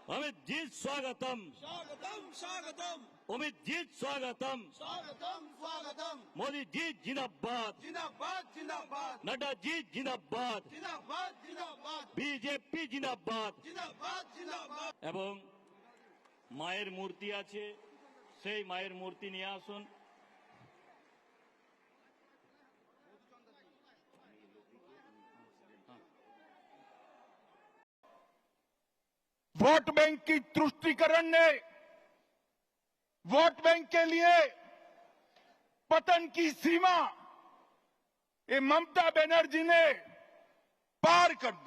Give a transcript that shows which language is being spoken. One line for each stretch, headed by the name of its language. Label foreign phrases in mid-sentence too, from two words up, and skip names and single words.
Hindi: अमित जी स्वागतम स्वागतम स्वागतम अमित जी स्वागतम स्वागतम स्वागतम मोदी जी जिंदाबाद जिंदाबाद जिंदाबाद नड्डा जी जिंदाबाद जिंदाबाद जिंदाबाद
Bangla: বিজেপি জিন্দাবাদ
Hindi: जिंदाबाद जिंदाबाद
Bangla: এবং মায়ের মূর্তি আছে সেই মায়ের মূর্তি নিয়ে আসুন।
Hindi: वोट बैंक की तुष्टीकरण ने वोट बैंक के लिए पतन की सीमा ये ममता बनर्जी ने पार कर दी।